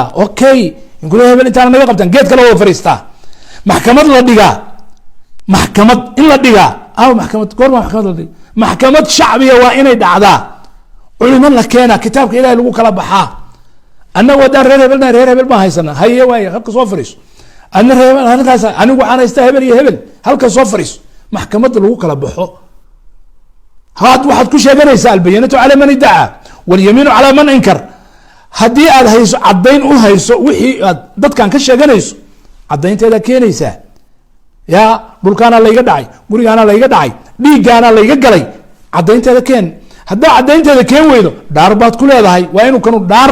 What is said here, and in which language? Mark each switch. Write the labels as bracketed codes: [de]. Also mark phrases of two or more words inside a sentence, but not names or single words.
[so] okay guryaha bal intaan naga qabtaan geed kale oo fariista maxkamad la dhigaa maxkamad in la dhigaa maxkamad goorma maxkamad la dhigaa maxkamad shacbiga waa inay dhacdaa culimada la keena kitaabka ilaahay lagu kala baxaa annagu wadaan reer hebel ma haysana haye waay halka soo fariiso anna reer halkaas anigu aan haysta hebel iyo hebel halka soo fariiso maxkamadda lagu kala baxo waxaad ku sheeganaysaa [ar] البينة على من ادعى واليمين على من أنكر [so] haddii aad hayso caddayn u hayso wixii aad dadkan ka sheeganayso caddaynteeda keenaysaa yaa dhulkaana layga dhacay gurigaana layga dhacay dhiiggaana layga galay caddaynteeda keen haddaa caddaynteeda keen weydo dhaar baad ku leedahay waa inuu kanu dhaar